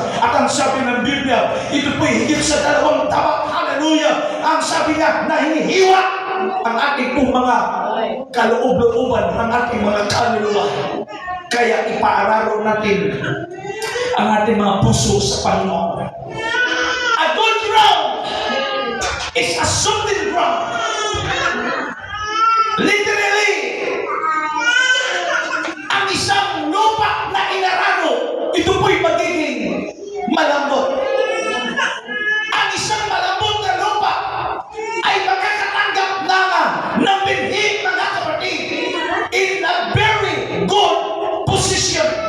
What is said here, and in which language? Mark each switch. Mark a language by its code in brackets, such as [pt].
[tl] At ang sabi ng Biblia, ito po'y higit sa 2 tabak. Hallelujah! Ang sabi niya, nahihiwa ang ating pong mga kaloob-looban, ang ating mga kaluluwa. Kaya ipaararo natin ang ating mga puso sa Panginoon. [en] A good ground is a solid ground. [tl] Literally, ang isang lupa na inararo, ito po'y magiging malambot. Ang isang malambot na lupa ay makakatanggap ng binhi, mga kapatid, [en] in a very good position.